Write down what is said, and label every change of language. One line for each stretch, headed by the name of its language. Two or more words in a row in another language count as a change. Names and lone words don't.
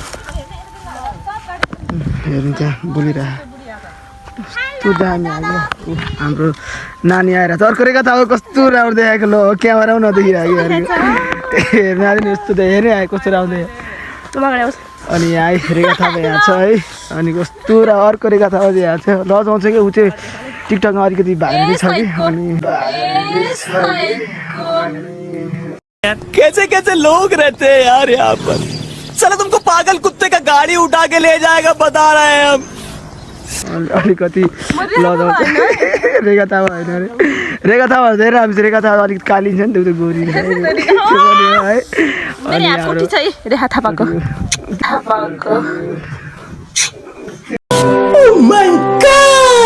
Nepali: हेर्नु त्यहाँ बोलिरहेको कस्तो दामी आयो हाम्रो नानी आएर त अर्को रेखा थापा कस्तो राम्रो देखाएको ल क्यामेरा पनि नदेखिरहेको हेर्नु आयो नि यस्तो हेर्ने आयो कस्तो राम्रो अनि यहाँ रेखा थापा यहाँ छ है अनि कस्तो अर्को रेखा थापा चाहिँ यहाँ छ लजाउँछ कि ऊ चाहिँ टिकटकमा अलिकति भाइरल छ कि अनि
Hindi: कैसे कैसे लोग रहते हैं यार यहाँ पर साला तुमको पागल कुत्ते का गाड़ी उठा के ले जाएगा बता रहे हैं हम
Nepali: अलिकति लजाउँछ रेखा थापा होइन अरे रेखा थापा धेरै हामी रेखा थापा अलिकति कालिन्छ नि त्यो गोरी है अनि रेखा थापाको
English: Oh my God!